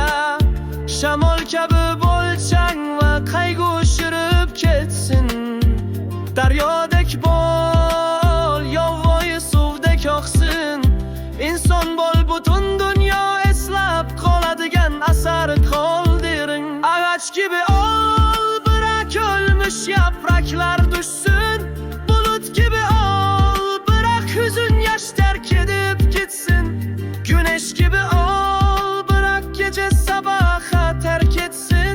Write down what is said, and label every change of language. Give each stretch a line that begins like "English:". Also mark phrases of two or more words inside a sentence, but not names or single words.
Uzbek: Shamol kabi bo'l, chang va qayg'u shirib ketsin. Daryodek bo'l, yovvoyi suvdek oqsin. İnson bo'l, butun dunyo eslab qoladigan asar qoldiring.
Turkish: Ağaç gibi ol, bırak ölmüş yapraklar düşsün. Bulut gibi ol, bırak hüzün yaş terk edip gitsin. Güneş gibi ol, bırak gece sabaha terk etsin.